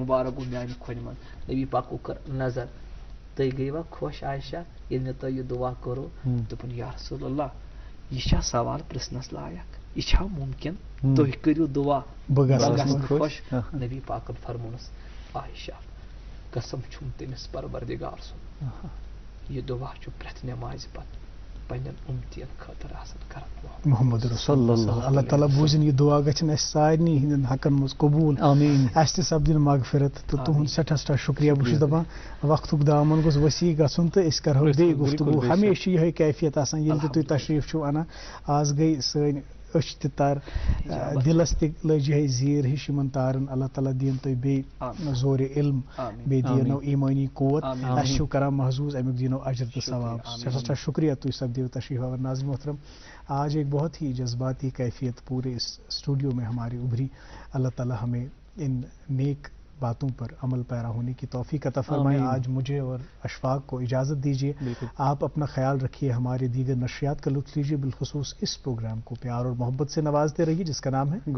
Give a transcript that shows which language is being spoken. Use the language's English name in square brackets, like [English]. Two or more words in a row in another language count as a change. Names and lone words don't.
[Kashmiri] مُبارک گوٚو میانہِ کھۄنہِ منٛز نبی پاکو کٔر نظر تُہۍ گٔیوا خۄش عائشہ ییٚلہِ مےٚ تۄہہِ یہِ دُعا کوٚروٕ دوٚپُن [Arabic] یا رسول اللہ [Kashmiri] یہِ چھا سوال پرژھنس لایق یہِ چھا مُمکِن تُہۍ کٔرِو دُعا بہٕ گژھٕ خۄش نبی پاکن فرمونس عائشہ قسم چھُم تٔمِس پروردگار سُنٛد یہِ دُعا چھُ پرٛٮ۪تھ نٮ۪مازِ پتہٕ پنن امتین خاطر آسان کران [Arabic] محمد رسول اللہ [Kashmiri] اللہ تعالیٰ بوزن یہ دعا گژھن اس سارنی ہندن حقن مز قبول آمین اس تہ سپدن مغفرت تو تہند سٹھا سٹھا شکریہ بہ چھس دپان وقتک دامن گوس وسیع گژھن تو اس کرہو بیٚیہِ گفتگو ہمیشہ یہ کیفیت آسان ییٚلہِ تہِ تُہۍ تشریف چھو انان آز گئی سٲنۍ أچھ تہِ تر دلس تہِ لٔج یِہے زیٖر ہِش یِمن تارن اللہ تعالیٰ دِیِن تُہۍ بیٚیہِ زورِ علم بیٚیہِ دِینو ایمانی قوت أسۍ چھِو کران محظوظ امیُک دِینو اجر تہٕ ثواب سٹھا سٹھا شکریہ تُہۍ سپدیو تشریف آور [Urdu] ناظرین محترم آج ایک بہت ہی جذباتی کیفیت پورے اس اسٹوڈیو میں ہماری ابھری اللہ تعالیٰ ہمیں ان نیک باتوں پر عمل پیرا ہونے کی توفیق عطا فرمائے آج مجھے اور اشفاق کو اجازت دیجیے آپ اپنا خیال رکھیے ہمارے دیگر نشریات کا لطف لیجیے بالخصوص اس پروگرام کو پیار اور محبت سے نوازتے رہیے جس کا نام ہے